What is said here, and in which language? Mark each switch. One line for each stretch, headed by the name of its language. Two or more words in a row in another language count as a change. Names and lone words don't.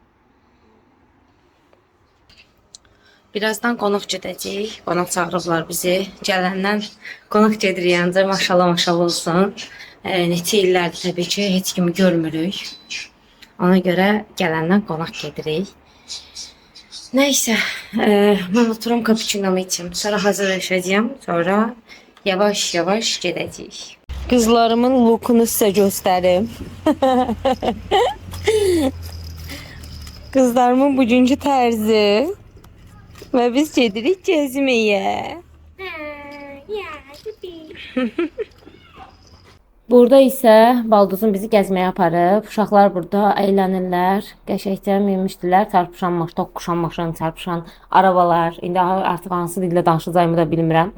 Azerbaijani: Birazdan qonaq gedəcək. Qonaq çağırıblar bizi. Gələndən qonaq gedirik ancaq maşallah olsun. Neçə illərdir təbii ki heç kimi görmürük. Ona görə gələndən qonaq gedirik.
Turkish: Neyse, ben oturum cappuccino'mu içim.
Azerbaijani: Sonra hazırlaşacağım.
Turkish: Sonra yavaş yavaş gideceğiz. Kızlarımın lookunu size göstereyim. Kızlarımın bugünkü tərzi. Ve biz gedirik gezmeye.
Azerbaijani: Burada isə baldızım bizi gəzməyə aparıb. Uşaqlar burada əylənirlər. Qəşəngcə minmişdilər. Çarpışan maşın, toqquşan maşın,
Turkish: çarpışan arabalar.
Azerbaijani: İndi artıq hansı dildə danışacağımı da bilmirəm.